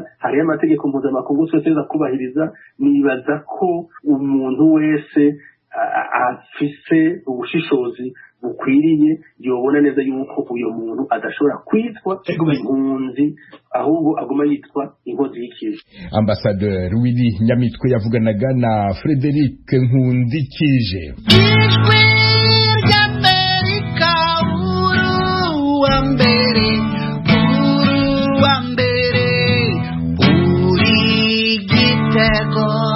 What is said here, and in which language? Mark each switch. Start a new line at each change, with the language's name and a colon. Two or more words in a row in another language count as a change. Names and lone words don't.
Rundi: Hariyo amategeko mpuzamakungu yose kubahiriza. Nibaza ko umuntu wese afise ubushishozi bukwiriye yobona neza yuko uyo muntu adashobora kwitwa impunzi, ahubwo aguma yitwa inkozi y'ikibi. Ambassadeur Willy Nyamitwe yavuganaga na Frederic Nkundikije. Ijwi ry'Amerika, uwa mbere, uri Gitego.